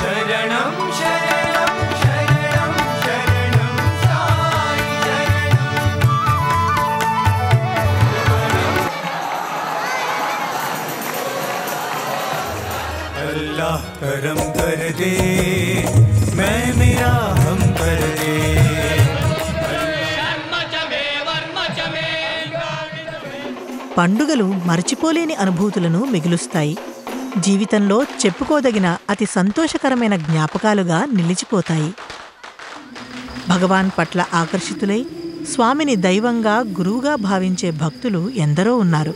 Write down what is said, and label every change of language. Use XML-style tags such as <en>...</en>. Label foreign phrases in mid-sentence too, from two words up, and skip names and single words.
<sa>शरणं शरणं शरणं शरणं साई शरणं।</sa> <hi>अल्लाह करम कर दे, मैं मेरा हम कर दे।</hi> <te>పండుగలు మరచిపోలేని అనుభూతులను మిగులుస్తాయి. జీవితంలో చెప్పుకోదగిన అతి సంతోషకరమైన జ్ఞాపకాలుగా నిలిచిపోతాయి. భగవాన్ పట్ల ఆకర్షితులై స్వామిని దైవంగా గురువుగా భావించే భక్తులు ఎందరో ఉన్నారు.</te>